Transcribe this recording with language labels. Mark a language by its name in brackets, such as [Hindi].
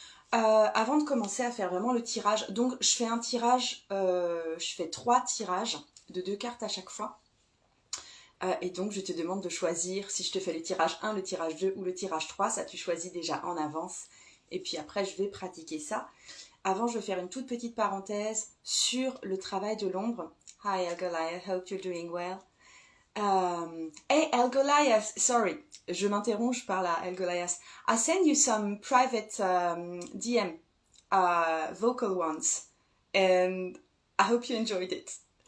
[French] Avant de commencer à faire vraiment le tirage, donc je fais un tirage, je fais 3 tirages de 2 cartes à chaque fois. Et donc je te demande de choisir si je te fais le tirage 1, le tirage 2 ou le tirage 3, ça tu choisis déjà en avance. Et puis après je vais pratiquer ça. Avant je vais faire une toute petite parenthèse sur le travail de l'ombre. [English] Hi Elgoliath, hope you're doing well. Hey Elgoliath, sorry, [French] je m'interromps, je parle à Elgoliath. [English] I send you some private DM, vocal ones, and I hope you enjoyed it.